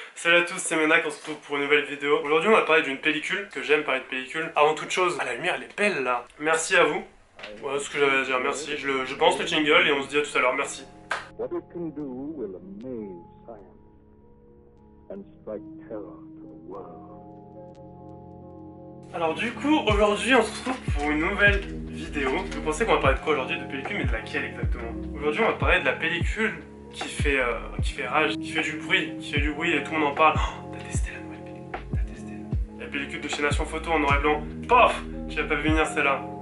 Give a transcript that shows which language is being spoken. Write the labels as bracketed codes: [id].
[fr] Salut à tous, c'est Menak, on se retrouve pour une nouvelle vidéo. Aujourd'hui on va parler d'une pellicule, que j'aime parler de pellicule. Avant toute chose, la lumière elle est belle là. Merci à vous. Voilà ce que j'avais à dire, merci. Je pense le jingle et on se dit à tout à l'heure, merci. [en] What it can do will amaze science and strike terror to the world. [fr] Alors du coup, aujourd'hui on se retrouve pour une nouvelle vidéo. Vous pensez qu'on va parler de quoi aujourd'hui? De pellicule, mais de laquelle exactement? Aujourd'hui on va parler de la pellicule qui fait rage, qui fait du bruit et tout le monde en parle. Oh, t'as testé la nouvelle pellicule? T'as testé la pellicule de chez Nation Photo en noir et blanc. Paf! J'avais pas vu venir celle-là.